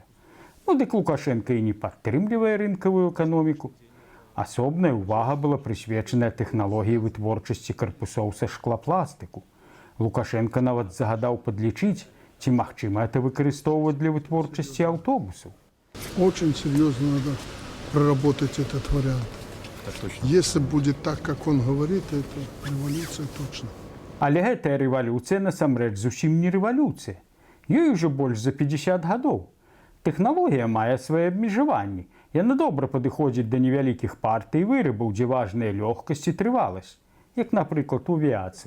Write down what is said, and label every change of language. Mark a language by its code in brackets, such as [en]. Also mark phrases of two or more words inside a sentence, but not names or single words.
[be] Ну дык Лукашенко і не падтрымлівае рынкавую эканоміку. Асобная ўвага была прысвечаная тэхналогіі вытворчасці карпусоў са шклапластыку. Лукашенко нават загадаў падлічыць, ці магчыма это выкарыстоўваць для вытворчасці аўтобусаў. [ru] Очень серьезно надо проработать этот вариант. Если будет так, как он говорит, это революция точно. [be] Але гэтая рэвалюцыя насамрэч зусім не рэвалюцыя. Ёй ужо больш за 50 гадоў. Тэхналогія мае свае абмежаванні. Яна добра падыходзіць да невялікіх партый вырабаў, дзе важная лёгкасць і трываласць, як, напрыклад, у авіяцыі.